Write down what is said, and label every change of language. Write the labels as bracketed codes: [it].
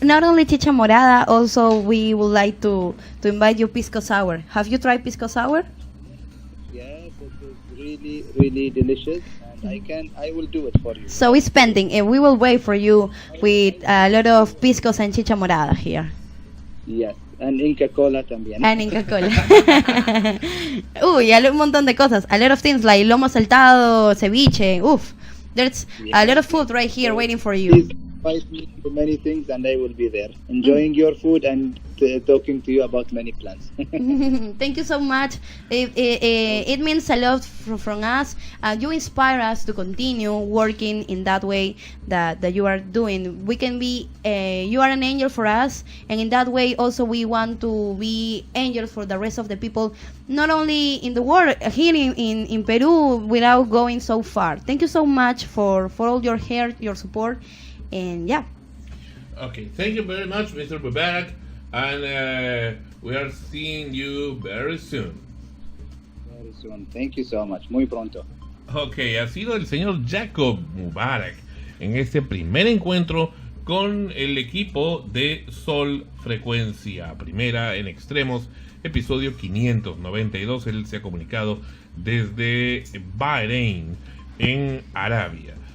[en] Not only chicha morada, also we would like to invite you pisco sour. Have you tried pisco sour? Yes, it is really, really delicious, and I will do it for you. So it's pending, and we will wait for you with a lot of piscos and chicha morada here. Yes, and Inca Cola también. [es] And Inca Cola. Uy, un montón de cosas. [en] A lot of things like lomo saltado, ceviche. Oof. There's a lot of food right here waiting for you. Please invite me to many things, and I will be there, enjoying your food and talking to you about many plans. Thank you so much. It means a lot from us. You inspire us to continue working in that way that you are doing. We can be, you are an angel for us, and in that way also we want to be angels for the rest of the people, not only in the world, here in Peru, without going so far. Thank you so much for all your help, your support, and yeah. Okay, thank you very much, Mr. Mubarak, and we are seeing you very soon. Very soon. Thank you so much. Muy pronto. [es] Ok, ha sido el señor Yaqoob Mubarak en este primer encuentro con el equipo de Sol Frecuencia Primera en Extremos, episodio 592. Él se ha comunicado desde Bahrein, en Arabia.